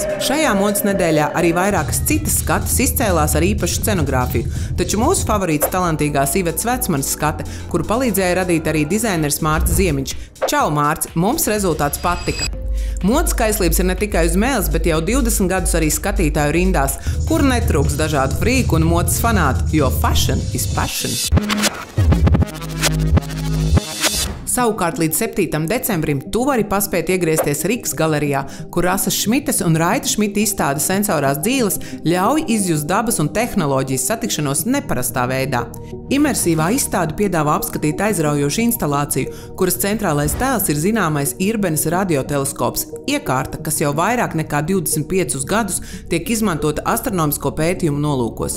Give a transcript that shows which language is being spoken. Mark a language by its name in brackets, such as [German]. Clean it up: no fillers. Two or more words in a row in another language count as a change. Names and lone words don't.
[Latvian] Šajā modes nedēļā arī vairākas citas skates izcēlās ar īpašu scenogrāfiju, taču mūsu favorīts talantīgās Ivetas Vecmanis skate, kuru palīdzēja radīt arī dizaineris Mārts Ziemiņš. Čau, Mārts! Mums rezultāts patika! Modes kaislības ir ne tikai uz mēles, bet jau 20 gadus arī skatītāju rindās, kur netrūks dažādu frīku un modes fanātu, jo [English] fashion is passion. [Latvian] Savukārt līdz 7. decembrim tu vari paspēt iegriezties Rikas galerijā, kur Rasas Šmites un Raita Šmita izstāde Sensorās dzīles ļauj izjust dabas un tehnoloģijas satikšanos neparastā veidā. Imersīvā izstāde piedāvā apskatīt aizraujošu instalāciju, kuras centrālais tēls ir zināmais Irbenes radioteleskops, iekārta, kas jau vairāk nekā 25 gadus tiek izmantota astronomisko pētījumu nolūkos.